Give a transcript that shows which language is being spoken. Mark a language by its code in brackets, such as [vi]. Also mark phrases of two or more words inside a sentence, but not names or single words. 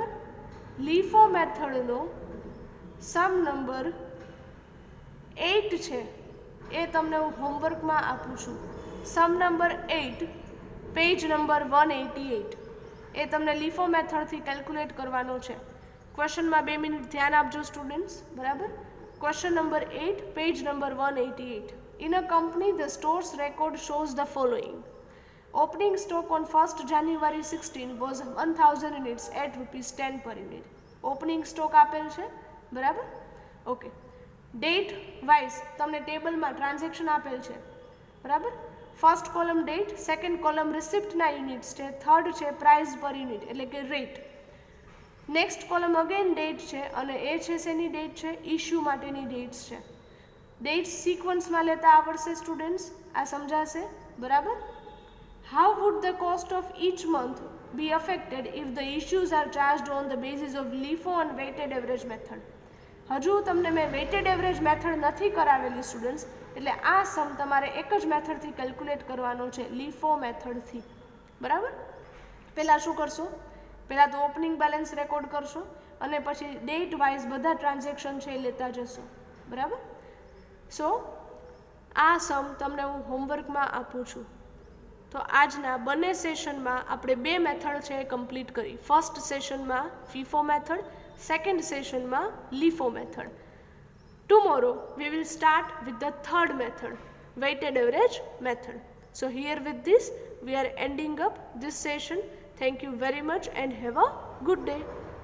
[gu] લીફો મેથડનો સમ નંબર 8 છે એ તમને હું હોમવર્કમાં આપું છું. [en] sum number [gu] 8, [en] page number [gu] 188, એ તમને લીફો મેથડથી કેલ્ક્યુલેટ કરવાનો છે. ક્વેશ્ચનમાં 2 મિનિટ ધ્યાન આપજો સ્ટુડન્ટ્સ, બરાબર? [en] question number 8, page number 188. In a company, the store's record shows the following. Opening stock on 1st January 16 was 1000 units at ₹10 per unit. Opening stock [gu] આપેલ છે, બરાબર? ઓકે. [en] date wise [gu] તમને ટેબલમાં ટ્રાન્ઝેક્શન આપેલ છે, બરાબર? [en] first column date, second column [gu] રિસિપ્ટના યુનિટ્સ છે, થર્ડ છે [en] price per unit [gu] એટલે કે રેટ. [en] next column again date [gu] છે, અને એ છે શેની ડેટ છે? ઇશ્યુ માટેની ડેટ્સ છે. ડેટ્સ સિક્વન્સમાં લેતા આવડશે સ્ટુડન્ટ્સ? આ સમજાશે, બરાબર? [en] how would the cost of each month be affected if the issues are charged on the basis of LIFO and weighted average method? [gu] હજુ તમને મેં [en] weighted average method [gu] નથી કરાવેલી સ્ટુડન્ટ્સ, એટલે આ સમ તમારે એક જ મેથડથી કેલ્ક્યુલેટ કરવાનો છે, લીફો મેથડથી, બરાબર? પહેલાં શું કરશો? પહેલાં તો [en] opening balance record [gu] કરશો અને પછી [en] date wise [gu] બધા ટ્રાન્ઝેક્શન છે એ લેતા જશો, બરાબર? સો આ સમ તમને હું હોમવર્કમાં આપું છું. તો આજના બંને સેશનમાં આપણે 2 મેથડ છે એ કમ્પ્લીટ કરી. ફર્સ્ટ સેશનમાં [en] FIFO method, second session ma LIFO method. Tomorrow we will start with the third method, weighted average method. So here with this we are ending up this session. Thank you very much and have a good day.